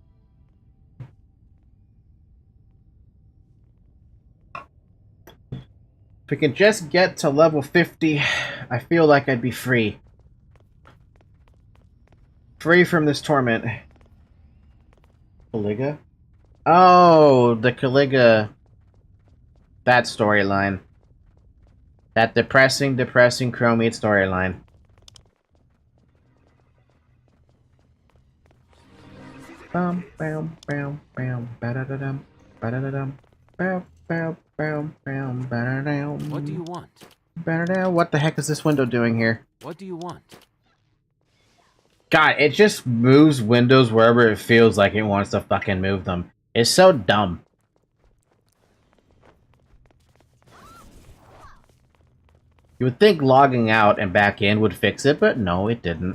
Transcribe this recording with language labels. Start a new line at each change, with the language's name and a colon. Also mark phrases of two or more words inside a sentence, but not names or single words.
English: If we can just get to level 50, I feel like I'd be free. Free from this torment. Caliga? Oh, the Caliga. That storyline. That depressing Chromate storyline. Bam, bam, bam, bam, ba-da-da-dum, ba-da-da-dum, bam, bam, bam, bam, ba-da-dum. What do you want? Ba-da-dum. What the heck is this window doing here? What do you want? God, it just moves windows wherever it feels like it wants to fucking move them. It's so dumb. You would think logging out and back in would fix it, but no, it didn't.